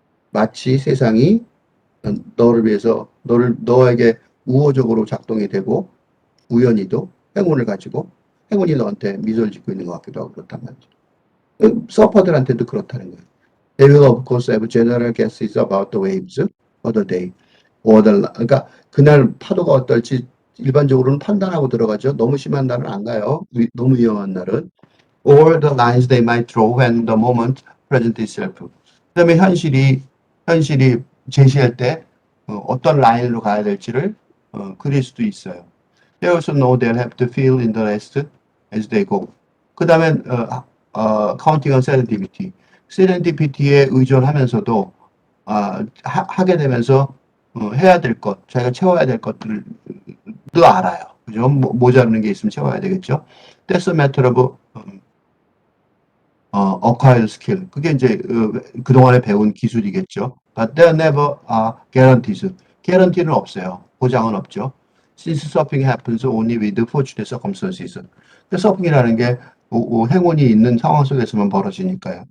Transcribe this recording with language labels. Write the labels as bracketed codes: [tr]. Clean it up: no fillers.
[ko] 마치 세상이 너를 위해서 너에게 우호적으로 작동이 되고 우연히도 행운을 가지고 행운이 너한테 미소를 짓고 있는 것 같기도 하고 그렇단 말이죠. 서퍼들한테도 그렇다는 거예요. [en] They will of course have general guesses about the waves of the day. [ko] 그러니까 그날 파도가 어떨지 일반적으로는 판단하고 들어가죠. 너무 심한 날은 안 가요. 너무 위험한 날은. [en] Or the lines they might draw when the moment presents itself. [ko] 그다음에 현실이 제시할 때 어떤 라인으로 가야 될지를 그릴 수도 있어요. [en] They also know they'll have to fill in the rest as they go. [ko] 그다음에 [en] counting on serendipity. [ko] serendipity에 의존하면서도 하게 되면서 해야 될 것, 자기가 채워야 될 것들도 알아요. 그죠? 모자르는 게 있으면 채워야 되겠죠. [en] That's a matter of acquired skill. [ko] 그게 이제 그동안에 배운 기술이겠죠. [en] But there never are guarantees. [ko] guarantee는 없어요. 보장은 없죠. [en] Since surfing happens only with fortunate circumstances. [ko] 서핑이라는 게 행운이 있는 상황 속에서만 벌어지니까요.